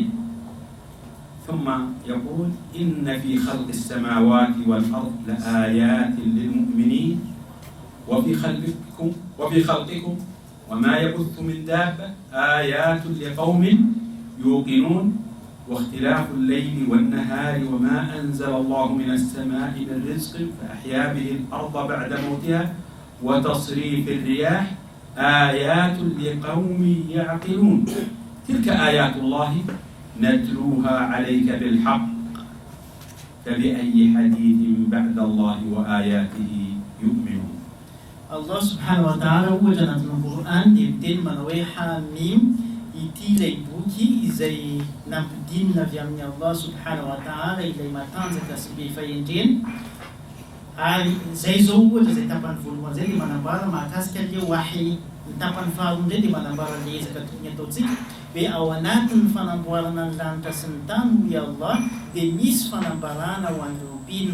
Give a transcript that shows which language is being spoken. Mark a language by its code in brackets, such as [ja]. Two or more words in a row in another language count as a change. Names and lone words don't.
[ar] ثم يقول إن في خلق السماوات والأرض لآيات للمؤمنين وفي خلقكم وما يبث من دابة آيات لقوم يوقنون واختلاف الليل والنهار وما أنزل الله من السماء من رزق فأحيا به الأرض بعد موتها وتصريف الرياح آيات لقوم يعقلون. تلك آيات الله نتلوها عليك بالحق فبأي حديث بعد الله وآياته يؤمنون. الله سبحانه وتعالى [mg] ohatra anatin'ny Quran dia miteny manao hoe Hamim, ity ilay boky izay nampidinina avy amin'ny [ar] الله سبحانه وتعالى [mg] ilay matanjaka sy be fahendrena. Ary zay zao ohatra zay tapany voalohany zay dia manambara mahakasika ilay wahy. Ny tapany faharoa indray dia manambara ilay ezaka tokony ataontsika hoe ao anatin'ny fanamboarana ny lanitra sy ny tany hoy Allah dia misy fanambarana ho an'ireo mpino.